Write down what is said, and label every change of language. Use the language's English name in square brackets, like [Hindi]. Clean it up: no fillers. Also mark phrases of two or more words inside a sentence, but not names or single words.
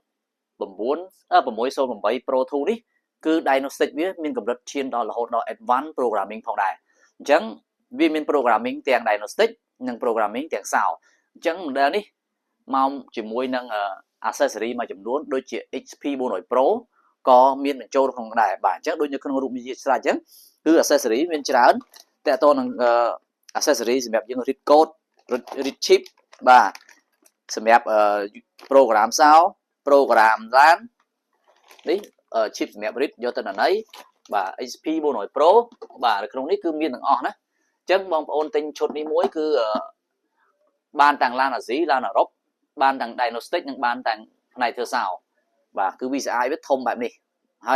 [Khmer] 608 Pro 2នេះគឺ diagnostic វាមានកម្រិតឈានដល់រហូតដល់ [English] advanced programming [Khmer] ផងដែរអញ្ចឹងវាមាន programming ទាំង diagnostic និង programming ទាំង sound អញ្ចឹង model នេះមកជាមួយនឹង accessory មួយចំនួនដូចជា XP 400 Pro ក៏មានបញ្ចូលក្នុងដែរបាទអញ្ចឹងដូចនៅក្នុងរូប វិទ្យាស្រាអញ្ចឹងគឺ accessory មានច្រើនតើតើនឹង accessory សម្រាប់យើង [English] read code read chip [Khmer] បាទសម្រាប់ [English] program sound [Khmer] program ឡាននេះ chip សម្រាប់ read យកទៅណីបាទ XP 400 Pro បាទនៅក្នុងនេះគឺមានទាំងអស់ណា អញ្ចឹងបងប្អូនទិញឈុតនេះមួយគឺបានទាំងឡានអាស៊ីឡានអឺរ៉ុបបានទាំង diagnostic និងបានទាំងផ្នែកធ្វើ sound បាទគឺ VCI វាធំបែបនេះហើយ